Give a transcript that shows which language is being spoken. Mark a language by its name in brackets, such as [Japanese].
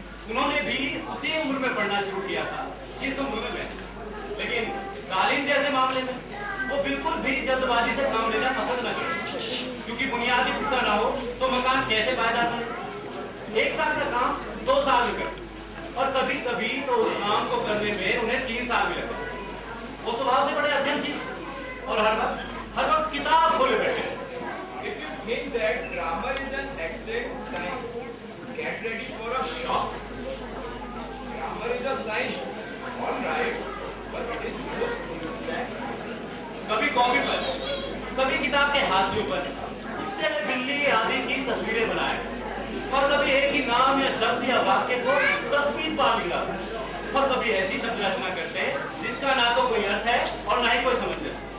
[Hindi] उन्होंने भी उसी उम्र में पढ़ना शुरू किया था जिस उम्र में, लेकिन तालीम जैसे मामले में वो बिल्कुल भी जल्दबाजी से काम लेना पसंद न करें, क्योंकि बुनियादी पुख्ता ना हो तो मकान कैसे पायदार बने। 1 साल का काम 2 साल में करें, और कभी कभी तो उस काम को करने में उन्हें 3 साल भी लगते। वो स्वभाव से बड़े अध्ययनशील और हर वक्त किताब खोले बैठे। [English] If you think that grammar is an extinct science, get ready for a shock. Grammar is a science, all right, but it is most instant. [Hindi] कभी कॉपी पर, कभी किताब के हाशियों पर कुत्ते बिल्ली आदि की तस्वीरें बनाए, और कभी एक ही नाम या शब्द या वाक्य को 10-20 बार लिखा, और कभी ऐसी शब्द रचना करते जिसका ना तो कोई अर्थ है और ना ही कोई समझ ले।